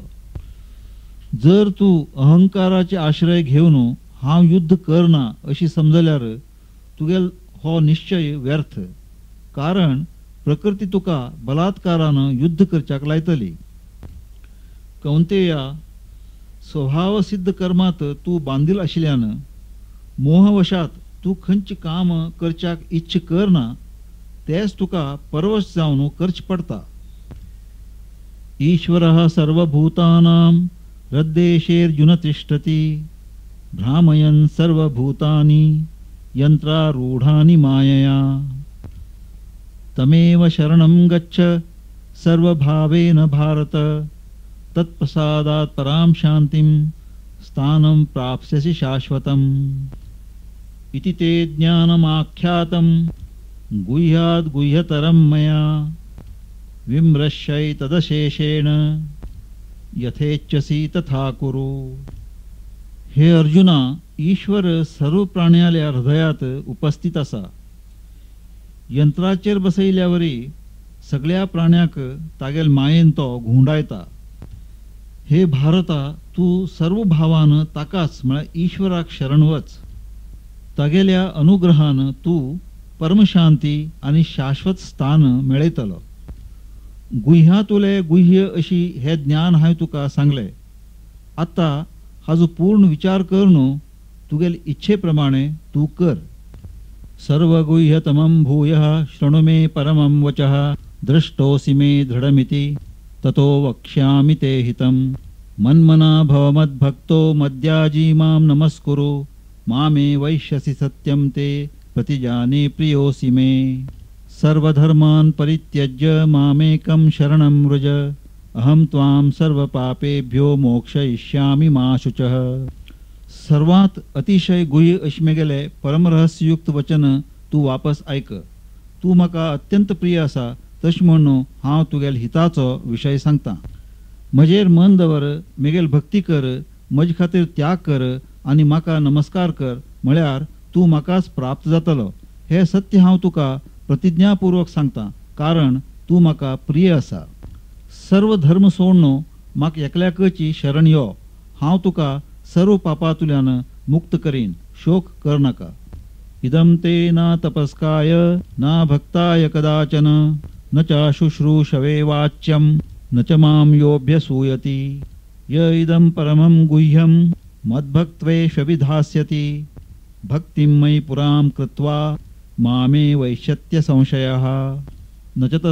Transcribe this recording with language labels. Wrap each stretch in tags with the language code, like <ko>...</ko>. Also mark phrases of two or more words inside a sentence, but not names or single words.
<kok>जर तू अहंकाराचे आश्रय घेवन हांव युद्ध करना अशी समजल्यार तुगेल हो निश्चय व्यर्थ, कारण प्रकृती तुका बलात्कारान युद्ध करच्याक लायतली। कौंतेया, स्वभाव सिद्ध कर्मात तू बांदील आशिल्ल्यान मोहवशात तू खंयचे काम करच्याक इच्छ करना तेच तुका परवश जावन करच पडता।</kok> <sa>ईश्वरः सर्वभूतानां हृद्देशेऽर्जुन तिष्ठति भ्रामयन् सर्वभूतानि यंत्रारूढानि मायया। तमेव शरणं गच्छ सर्वभावेन भारत तत्प्रसादात् परां शान्तिं स्थानं प्राप्स्यसि शाश्वतम्। इति ते ज्ञानमाख्यातं गुह्याद् गुह्यतरं मया विमृश्यैतदशेषेण यथेच्छसि तथा कुरु।</sa> <kok>हे अर्जुना, ईश्वर सर्व प्राण्याल्या हृदयात उपस्थित असा। यंत्राचेर बसयल्यावरी सगळ्या प्राण्याक तागेल मायेन तो घुंडायता। हे भारता, तू सर्व भावान ताकाच म्हळ्यार ईश्वराक शरण वच। तागेल्या अनुग्रहान तू परमशांती आणि शाश्वत स्थान मेळयतलो। गुह्यातुले गुह्य अशी हे ज्ञान हांवें तुका सांगले। आता हाजो पूर्ण विचार करून तुगेल इच्छे प्रमाणे तू कर।</kok> <sa>सर्वगुह्यतमं भूयः शृणु मे परमं वचः दृष्टोऽसि मे दृढमिति ततो वक्ष्यामि ते हितं। मन्मना भव मद्भक्तो मद्याजी मां नमस्कुरु मामे वैश्यसि सत्यं ते प्रतिजाने प्रियोऽसि मे। सर्वधर्मान् परित्यज्य मामेकं शरणं व्रज अहं त्वां सर्वपापेभ्यो मोक्षयिष्यामि मा शुचः।</sa> <kok>सर्वात अतिशय गुह्य अश्मेगेले परमरहस्ययुक्त वचन तू वापस ऐक। तू म्हाका अत्यंत प्रिय असा, तश म्हणून हांव तुगेल हिताचो विषय सांगता। म्हजेर मन दवर, मेगेल भक्ती कर, म्हजे खातीर त्याग कर आणि म्हाका नमस्कार कर, म्हळ्यार तू म्हाकाच प्राप्त जातलो। हे सत्य हांव तुका प्रतिज्ञापूर्वक सांगता, कारण तू म्हाका प्रिय असा। सर्व धर्म सोडून म्हाका एकल्याकची शरण यो। हांव तुका सर्व पापातुल्यान मुक्त करीन, शोक कर नाका।</kok> <sa>इदं ते ना तपस्काय ना भक्ताय कदाचन न च शुश्रूषवे वाच्यं न च मां योऽभ्यसूयति। य इदं परमं गुह्यं मद्भक्त्वेष्वभिधास्यति भक्तिं मयि पुरां कृत्वा मामे वैश्यत्य संशयः न च</sa>